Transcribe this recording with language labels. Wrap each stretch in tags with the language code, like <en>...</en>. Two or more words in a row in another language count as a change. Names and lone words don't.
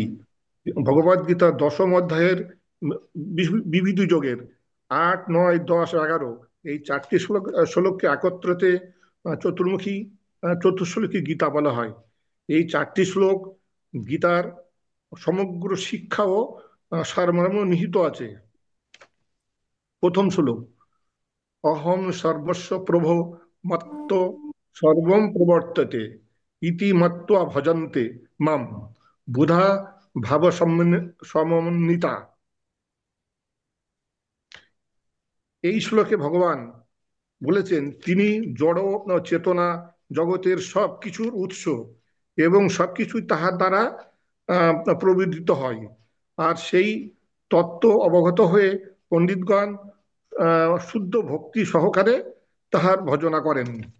<bn>ভগবদ গীতার 10ম অধ্যায়ের বিবিধ যোগের 8, 9, 10, 11 এই 4টি শ্লোককে একত্রতে চতুর্মুখী চতুশ্লোকি গীতা বলা হয়। এই 4টি শ্লোক গীতার সমগ্র শিক্ষা ও সারমর্ম নিহিত আছে। প্রথম শ্লোক:</bn> <sa>অহম সর্বস্ব প্রভো মত্ত সর্বম প্রবর্ততে ইতি মত্ত্বা ভজন্তে মাম বুধা ভাব সমন্বিতা।</sa> <bn>এই শ্লোকে ভগবান বলেছেন তিনি জড় চেতনা জগতের সব কিছুর উৎস এবং সবকিছুই তাহার দ্বারা প্রবিদিত হয়। আর সেই তত্ত্ব অবগত হয়ে পণ্ডিতগণ শুদ্ধ ভক্তি সহকারে তাহার ভজনা করেন।</bn>